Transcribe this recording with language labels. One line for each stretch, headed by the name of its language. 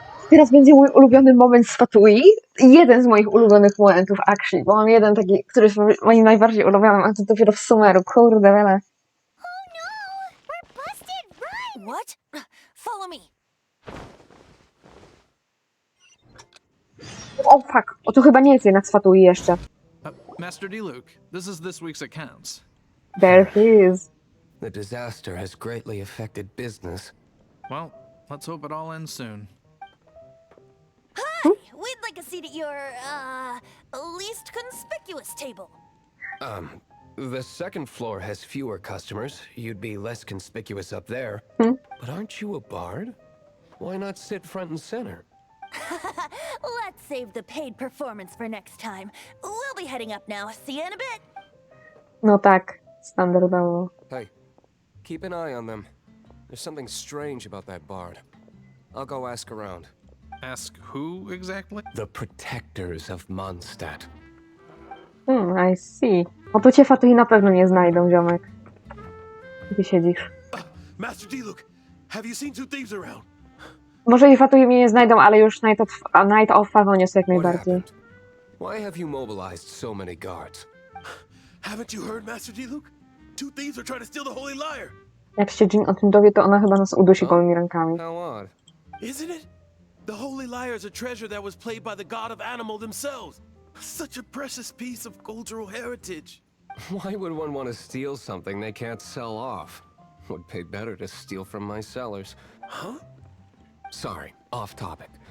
Polish: Teraz będzie mój ulubiony moment z Fatui. Jeden z moich ulubionych momentów, actually, bo mam jeden taki, który jest moim najbardziej ulubionym, a to dopiero w Sumeru. Kurde, wiele.
English: Oh no! We're busted! Run! What? Follow me. O, fuck.
Polish: O, to chyba nie jest jednak z Fatui jeszcze.
English: Master D. Luke, this is this week's accounts. There he is. The disaster has greatly affected business. Well, let's hope it all ends soon. Hi! We'd seat at your, least conspicuous table. The second floor has fewer customers. You'd be less conspicuous up there. But aren't you a bard? Why not sit front and center? Let's save the paid performance for next time. We'll be heading up now. See you in a bit.
Polish: No tak, standardowo.
English: Hey, keep an eye on them. There's something strange about that bard. I'll go ask around. Ask who exactly? The protectors of Mondstadt. I see.
Polish: No to cię Fatui na pewno nie znajdą, ziomek. Gdzie siedzisz?
English: Master D-Luke, have you seen two thieves around?
Polish: Może i Fatui mnie nie znajdą, ale już Night of Favonius jak
English: What
Polish: najbardziej.
English: happened? Why have you mobilized so many guards? Haven't you heard, Master D-Luke? Two thieves are trying to steal the Holy Lyre.
Polish: Jak się Jean o tym dowie, to ona chyba nas udusi gołymi rękami.
English: How odd. Isn't it? The Holy Lyre is a treasure that was played by the god of animal themselves. Such a precious piece of cultural heritage. Why would one want to steal something they can't sell off? Would pay better to steal from my sellers. Huh? Sorry, off topic.